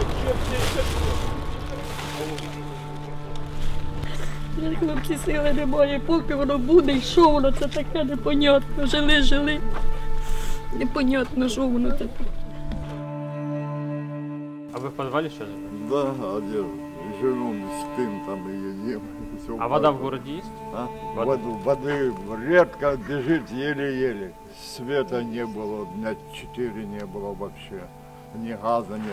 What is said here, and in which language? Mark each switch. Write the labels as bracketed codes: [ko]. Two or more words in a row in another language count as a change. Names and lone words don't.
[uk] Хлопці, сили немає, поки воно буде, і що воно це таке, непонятно. Жили. Непонятно, що воно таке. [ru] А вы в подвале сейчас? Да, а где живем, спим там и едим. А вода в городе есть? А? Воды редко бежит, еле-еле. Света не было, дня 4 не было вообще. Ни газа нет.